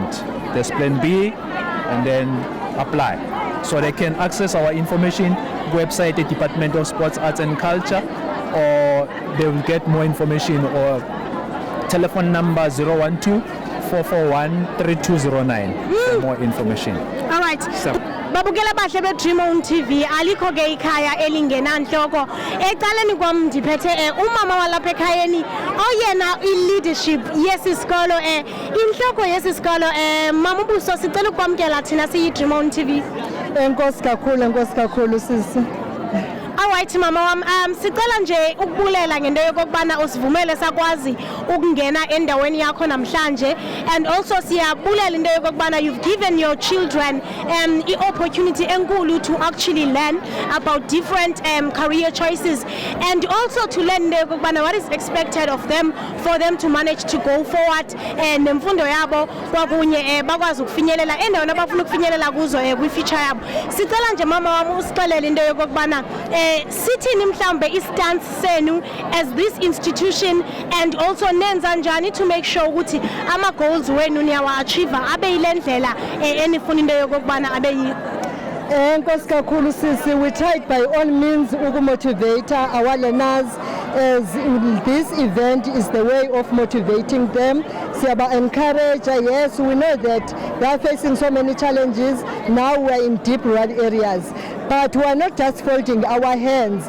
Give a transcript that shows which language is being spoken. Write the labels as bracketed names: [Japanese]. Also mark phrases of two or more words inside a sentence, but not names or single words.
[English] There's plan B and then apply. So they can access our information website at Department of Sports, Arts and Culture, or they will get more information or telephone number 012-441-3209 for more information. All right. So, [Xhosa] babukela bahle be Dream On TV alikho ke ikhaya elingena nhloko ecaleni kwami ndiphethe umama walapha ekhayeni oyena i-leadership yesisikolo inhloko yesisikolo mama ubuso sicela ukwamkela thina siyi Dream On TV. Enkosi kakhulu sisi. Alright mama wami sicela nje ukubulela ngento yokubana usivumele sakwazi ukungena endaweni yakho namhlanje, [English] and also [Xhosa] siyabulela into yokubana [English] you've given your children the opportunity enkulu to actually learn about different career choices, and also to learn [Xhosa] into yokubana [English] what is expected of them for them to manage to go forward [Xhosa] nemfundo yabo kwakunye bakwazi ukufinyelela endaweni abafuna ukufinyelela kuzo kwi-future yabo. Sicela nje mama wami usixelele into yokubana sithini mhlambe istance senu [English] as this institution, and also [Xhosa] nenza njani [English] to make sure [Xhosa] ukuthi ama goals wenu niyawa achieve abe yilendlela enifuna into yokubana abe yi. Enkosi kakhulu sisi, [English] we tried by all means ukumotivate our learners, as this event is the way of motivating them. [Xhosa] Siyaba encourage. [English] Yes, we know that they are facing so many challenges. Now we are in deep rural areas, but we are not just folding our hands.